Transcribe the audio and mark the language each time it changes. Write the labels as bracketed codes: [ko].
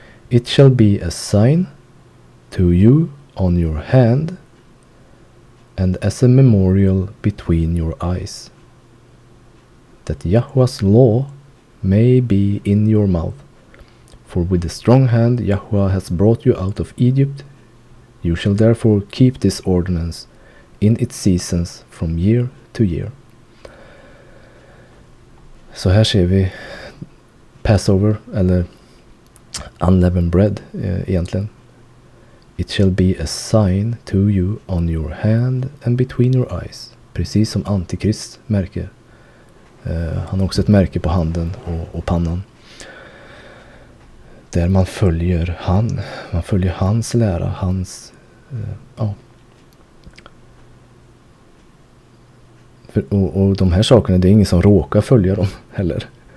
[en] It shall be a sign to you on your hand, and as a memorial between your eyes, that Yahweh's law may be in your mouth. For with a strong hand Yahweh has brought you out of Egypt. You shall therefore keep this ordinance in its seasons from year to year. [sv] Så här ser vi Passover, eller unleavened bread egentligen. [en] It shall be a sign to you on your hand and between your eyes. [sv] Precis som Antikrist märke. Han har också ett märke på handen och pannan. Där man följer hans lära, hans och de här sakerna, det är ingen som råkar följa dem heller.